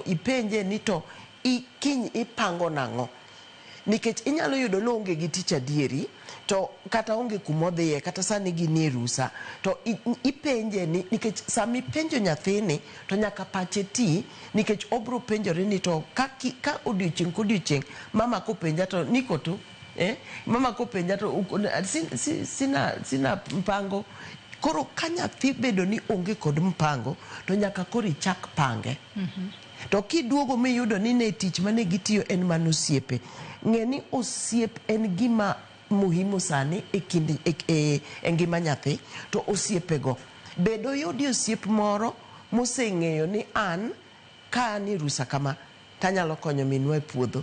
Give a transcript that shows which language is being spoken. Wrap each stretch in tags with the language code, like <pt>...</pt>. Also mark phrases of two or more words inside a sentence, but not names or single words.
<luo>ipenje ni to kiny ipango nang'o nikech inyalo yudo ni onge gi tich adieri to kata onge kumodhiye kata sani ginie rusa to ipenje ni nikech sami penjo nyathini to nyaka pache ti nikech obro penjore ni to ka odiochieng' kodiochieng' mama kopenja to niko tu mama kopenja to sina mpango. Koro ka nyathi bedo ni onge kod mpango to nyaka koro ichak pange. To kiduogo miyudo ni ne tich mane gitiyo en manosiepe. Ng'eni osiep en gima muhimu sani e ngima nyathi to osiepego bedo yudi osiep moro moseng'eyo ni an ka an e rusa kama tanyalo konyo minwa e puodho.</luo>